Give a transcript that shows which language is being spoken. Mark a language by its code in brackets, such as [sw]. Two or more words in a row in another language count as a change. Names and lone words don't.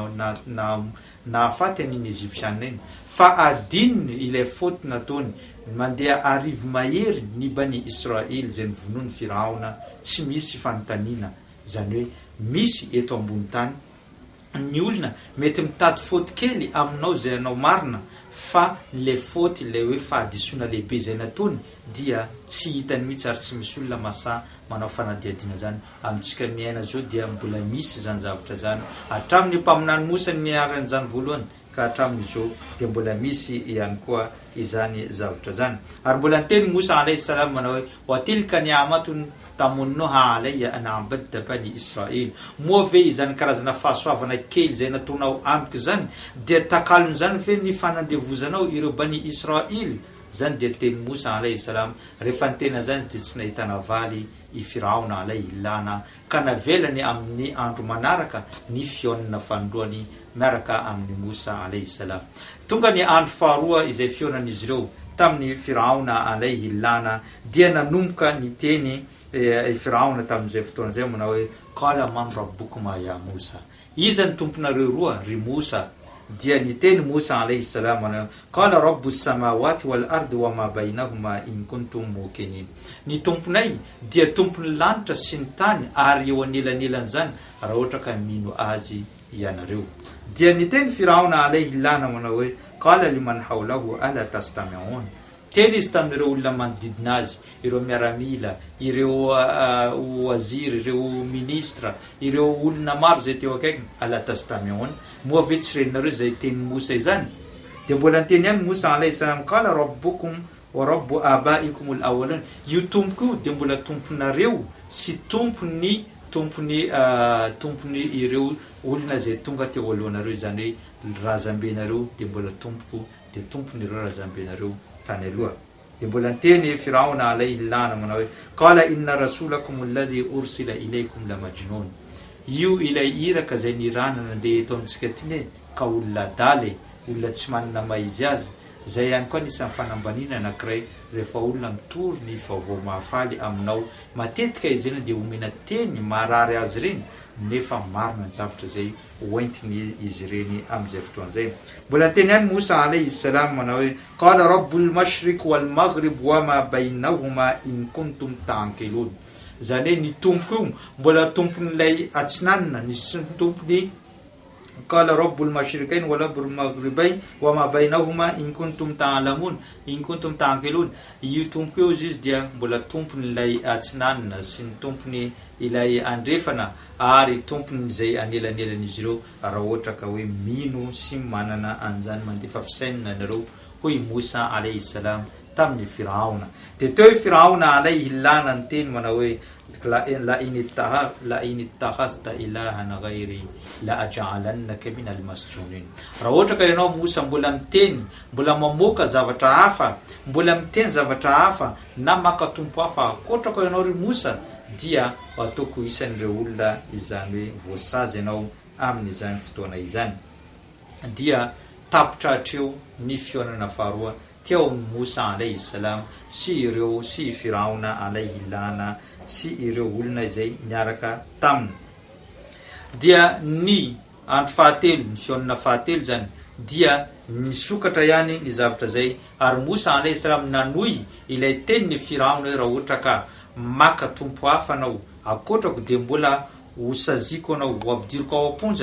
[mg] na afaty an'iny Egyptianina iny, fa adininy ilay faute nataony mandeha arivo mahery ny Bani Israil zay nivonoany Firaona tsy misy fanontaniana, zany hoe misy eto ambony tany ny olona mety mitady faute kely aminao zay anao marina, fa le faute le hoe fahadisoana lehibe zay nataony dia tsy hitany mihitsy ary tsy misy olona masa manao fanadiadiana zany. Amintsika miaina zao dia mbola misy zany zavatra zany hatramin'ny mpaminany Musa ny aran'izany voalohany ka hatramin'izao dia mbola misy ihany koa izany zavatra zany. Ary mbola niteny Musa [ar] عليه السلام [mg] manao hoe [ar] وتلك نعمة تمنها علي أن عبدت بني إسرائيل, [mg] moa ve izany karazana fahasoavana kely zay nataonao amiko zany dia takalony zany ve ny fanandevozanao ireo Bani Israil. Zany dia teny Musa [ar] عليه السلام [mg] rehefa nitena zany dia tsy nahitana valy i Firaona [ar] عليه اللعنة [mg] ka navelany amin'ny andro manaraka ny fionana fandroany miaraka amin'ny Musa [ar] عليه السلام. [mg] Tonga ny andro faharoa izay fionan'izy ireo tamin'ny Firaona [ar] عليه اللعنة [mg] dia nanomboka ny teny Firaona tamin'izay fotoan'izay manao hoe [ar] قال من ربكما يا موسى, [mg] iza ny tomponareo roa ry Musa. dia niteny Musa [ar] عليه السلام أنا قال رب السماوات والأرض وما بينهما إن كنتم موقنين. [mg] Ny tomponay dia tompon'ny lanitra sy ny tany ary eo anelanelan'izany raha ohatra ka mino azy ianareo. Dia niteny Firaona [ar] عليه اللعنة [mg] manao hoe [ar] قال لمن حوله ألا تستمعون. [mg] Teny izy tamin'ireo olona manodidina azy, ireo miaramila, ireo wazir, ireo ministra, ireo olona maro zay teo akaikiny, [ar] ألا تستمعون, [mg] moa ve tsy renareo zay teny Musa izany. Dia mbola niteny ihany Musa [ar] عليه السلام قال ربكم ورب آبائكم الأولين. [mg] Io tompoko dia mbola tomponareo sy tompony ireo olona zay tonga teo alohanareo, izany hoe razambenareo dia mbola tompoko dia tompony ireo razambenareo tany aloha. Dia mbola niteny Firaona [ar] عليه اللعنة [mg] manao hoe [ar] قال إن رسولكم الذي أرسل إليكم لمجنون. [mg] Io ilay iraka zay nirana nandeha eto amintsika tiny ka olona daly, olona tsy manana maizy azy. Zay ihany koa nisan'ny fanambaniana anankiray rehefa olona mitory ny vaovao mahafaly aminao, matetika izy ireny dia omena teny marary azy ireny nefa marina ny zavatra zay hoentiny izy ireny amin'izay fotoan'izay. Mbola teny ihany Musa [ar] عليه السلام [mg] manao hoe [ar] قال رب المشرق والمغرب وما بينهما إن كنتم تعقلون. [mg] Zany hoe ny tompoko io mbola tompon'ilay atsinanana, ny tompony [ar] قال رب المشرقين ورب المغربين وما بينهما إن كنتم تعلمون إن كنتم تعقلون. [mg] Io tompoko io izy dia mbola tompon'ilay atsinanana sy ny tompony ilay andrefana ary tompony zay anelanelan'izy ireo raha ohatra ka hoe mino sy manana an'izany mandefa fisainana nareo, hoy Musa [ar] عليه السلام [mg] tamin'ny Firaona. Dia teo Firaona [ar] عليه اللعنة [mg] ny teny manao hoe [ar] لئن اتخذت إلها غيري لأجعلنك من المسجونين. [mg] Raha ohatra ka ianao Musa mbola miteny, mbola mamoaka zavatra hafa, mbola miteny zavatra hafa na maka tompo hafa akoatra ka ianao ry Musa, dia ataoko isan'ireo olona izany hoe voasazy ianao amin'izany fotoana izany. Dia tapitra hatreo ny fionana faharoa teo Musa [ar] عليه السلام [mg] sy ireo sy Firaona [ar] عليه اللعنة [mg] sy ireo olona izay niaraka taminy. Dia ny andro fahatelo, ny fionana fahatelo zany dia nisokatra ihany ny zavatra zay, ary Musa [ar] عليه السلام [mg] nanohy ilay tenin'ny Firaona hoe raha ohatra ka maka tompo hafa anao akotrako dia mbola usaziko anao hoavidiriko ao amponja.